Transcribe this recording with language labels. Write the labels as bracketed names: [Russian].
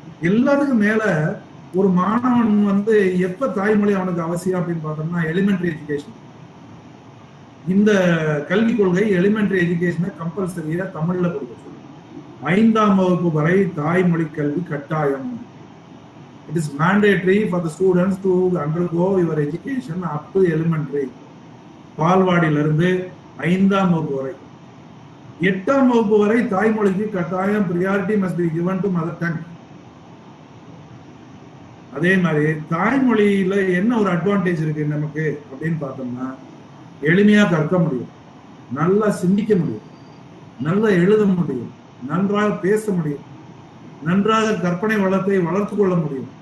[Tamil] எல்லாத்துக்கும் மேல ஒரு மாணவன் வந்து எப்ப தாய்மொழி அவனுக்கு அவசியம் அப்படின்னு பார்த்தோம்னா எலிமெண்டரி எஜுகேஷன். இந்த கல்விக் கொள்கை எலிமெண்டரி எஜுகேஷனை கம்பல்சரியா தமிழ்ல கொடுக்க சொல்லுது. 5ஆம் வகுப்பு வரை தாய்மொழி கல்வி கட்டாயம். [English] It is mandatory for the students to undergo your education up to elementary. [Tamil] பால்வாடியிலிருந்து 5ஆம் வகுப்பு வரை. 8ஆம் வகுப்பு வரை தாய்மொழிக்கு கட்டாயம் [English] priority must be given to mother tongue. [Tamil] அதே மாதிரி தாய்மொழியில என்ன ஒரு அட்வான்டேஜ் இருக்கு நமக்கு அப்படின்னு பார்த்தோம்னா, எளிமையா கற்க முடியும், நல்லா சிந்திக்க முடியும், நல்லா எழுத முடியும், நன்றாக பேச முடியும், நன்றாக கற்பனை வளத்தை வளர்த்து கொள்ள முடியும்.